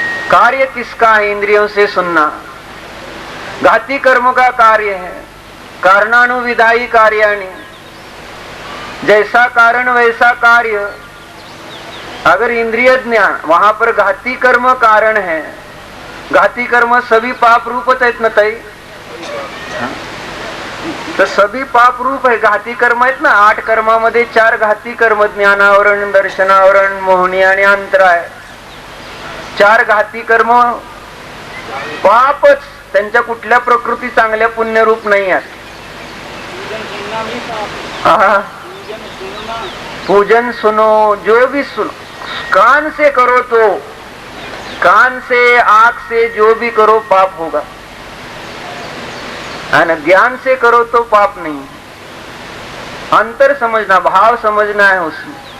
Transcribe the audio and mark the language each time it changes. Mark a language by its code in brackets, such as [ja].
[hi] कार्य किसका है? इंद्रियों से सुनना घाती कर्म का कार्य है। कारणानुविधायी कार्याणि, जैसा कारण वैसा कार्य। अगर इंद्रिय ज्ञान, वहां पर घाती कर्म कारण है। [mr] घाती कर्म सभी पाप रूपच आहेत ना ताई? तर सभी पाप रूप आहे घाती कर्म आहेत ना। 8 कर्मामध्ये 4 घाती कर्म, ज्ञानावरण, दर्शनावरण, मोहनी आणि अंतराय। 4 घाती कर्म पापच, त्यांच्या कुठल्या प्रकृती चांगल्या पुण्यरूप नाही आहेत। [hi] पूजन सुनो, जो भी सुनो, कान से करो तो, कान से, आंख से जो भी करो पाप होगा, है ना। ज्ञान से करो तो पाप नहीं। अंतर समझना, भाव समझना है उसमें।